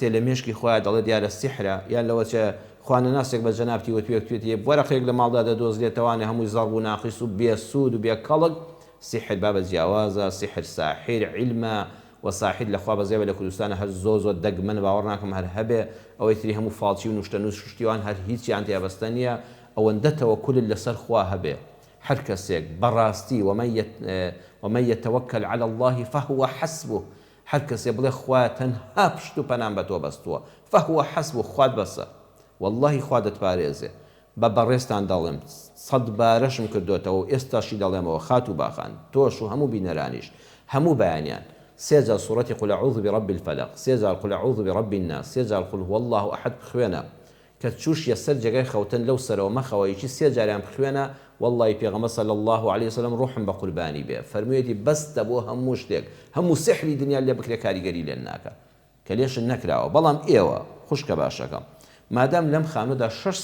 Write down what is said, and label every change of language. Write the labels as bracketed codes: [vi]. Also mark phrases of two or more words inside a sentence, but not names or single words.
[ckb] لە مێشکی خۆیان دەڵێت دیارە سیحرە یان لەوەچە خوانەناسێک بە جەنابتی وتوێتی وەرەقێک لە ماڵدا دەدۆزرێتەوانێ هەمووی زەڕب و ناقیس و بێسوود و بێکەڵک سیحر بابە جیاوازە سیحر ساحر علمە و ساحر لەخوا بەزێوە لە کوردستانە هەر زۆ دەگ من باوەڕ ناکەم هەر هەبێ ئەوەی تری هەموو فاڵچی و نوشتەنووس شتیوان هەر هیچیان تێبەستە نییە ئەوەندە تەوەکولت لەسەر خوا هەبێ هەر کەسێک بەڕاستی [ar] ومن يتوكل على الله فهو حسبه [ckb] هەر کەسێ بڵێ خوا تەنها پشت و پەنام بە تۆ بەستووە [ar] فهو حسبه [ckb] خوات بەسە واللهی خوا دەتپارێزێ بە بەڕێستان دەڵێم 100 بارەشم کردوێتەوە ئێستاشی دەڵێمەوە خات و باخان تۆش و هەموو بینەرانیش هەموو بەیانیان سێجار سوورەتی [ar] قل أعوذ برب الفلق [ckb] سێجار [ar] قل أعوذ برب الناس [ckb] سێجار [ar] قل هو الله أحد [ckb] بخوێنە کە تووشیە سەر جێگای خەوتن لەو سەرەوە مەخەوەیکی سێجاریان بخوێنە والله پێغەمبەر [ar] صلی الله عليه وسلم [ckb] ڕوحم بە قوربانی بێ فەرموویەتی بەستە بۆ هەموو شتێک هەموو سحری دنیا لێ بکرێ کاریگەری لێن ناکە کە لێشن نەکراوە بەڵام ئێوە خوشکە باشەکەم مادام لەم خانووەدا 6